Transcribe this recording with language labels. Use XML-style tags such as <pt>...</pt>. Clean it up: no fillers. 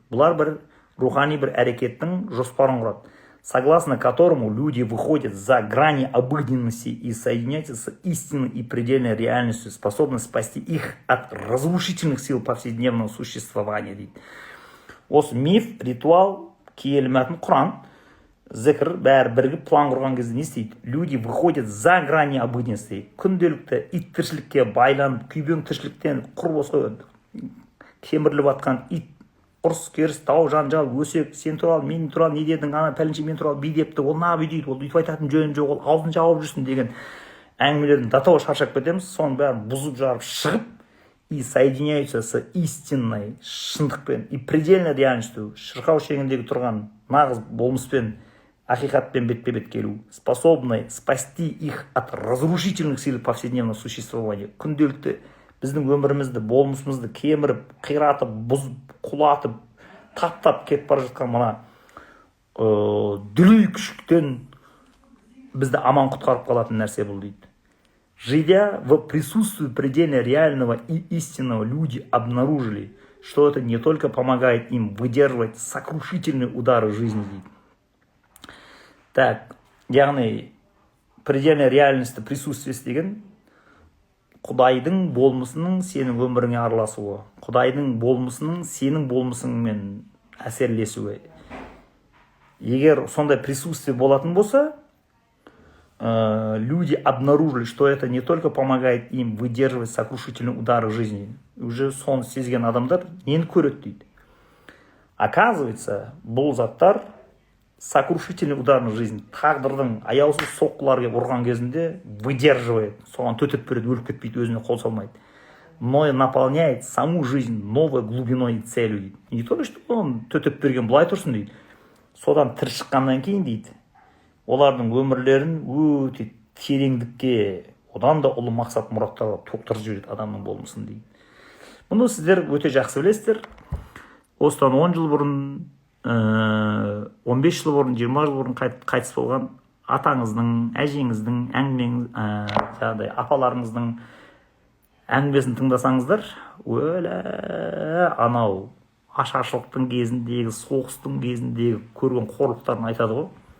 <kk>Бұлар бір рухани бір әрекеттің жоспарын құрады,</kk> <ru>согласно которому люди выходят за грани обыденности и соединяются с истинной и предельной реальностью, способны спасти их от разрушительных сил повседневного существования дейді.</ru> <kk>Осы миф, ритуал, киелі мәтін Құран, зікір бәрі бірігіп план құрған кезде не істейді?</kk> <ru>Люди выходят за грани обыденности.</ru> <kk>Күнделікті ит тіршілікке байланып, күйбең тіршіліктен құр осы кеміріліп атқан ит, ұрыс керіс, дау жанжал, өсек, сен туралы, мен туралы не дедің, ана пәленше мен туралы бүй депті, ол на бүй дейді, ол үйтіп айтатын жөні жоқ, ол аузын жауып жүрсін деген әңгімелердің до того шаршап кетеміз, соның бәрін бұзып жарып шығып</kk> <ru>и соединяются с истинной</ru> <kk>шындықпен</kk> <ru>и предельной реальностью,</ru> <kk>шырқау шегіндегі тұрған нағыз болмыспен, ақиқатпен бетпе-бет келу,</kk> <ru>способны спасти их от разрушительных сил повседневного существования.</ru> <kk>Күнделікті біздің өмірімізді, болмысымызды кеміріп, қиратып, бұзып, құлатып, таптап кетіп бара жатқан мына дүлей күшіктен бізді аман құтқарып қалатын нәрсе бұл дейді.</kk> <ru>Живя в присутствии предельно реального и истинного, люди обнаружили, что это не только помогает им выдерживать сокрушительные удары жизни дейді.</ru> <kk>Так, яғни предельно реальності присутствиесі деген Құдайдың болмысының сенің өміріңе араласуы, Құдайдың болмысының сенің болмысыңмен әсерлесуі. Егер сондай присутствие болатын болса,</kk> <ru>люди обнаружили, что это не только помогает им выдерживать сокрушительные удары жизни.</ru> <kk>Уже соны сезген адамдар нені көреді дейді. Оказывается, бұл заттар</kk> <ru>сокрушительный удар на жизнь,</ru> <kk>тағдырдың аяусыз соққыларға ұрған кезінде выдерживает, соған төтеп береді, өліп кетпейді, өзіне қол салмайды.</kk> <ru>Но и наполняет саму жизнь новой глубиной и целью дейді. Не то, что</ru> <kk>он төтеп берген былай тұрсын дейді. Содан тірі шыққаннан кейін дейді, олардың өмірлерін өте тереңдікке, одан да ұлы мақсат мұраттарға тоқтырып жібереді адамның болмысын дейді. Бұны сіздер өте жақсы білесіздер. Осыдан 10 жыл бұрын, 15 жыл бұрын, 20 жыл бұрын қайтыс болған атаңыздың, әжеңіздің, әңгімеңіз, апаларыңыздың әңгімесін тыңдасаңыздар, өлі анау ашаршылықтың кезіндегі, соғыстың кезіндегі көрген қорлықтарын айтады ғой.</kk>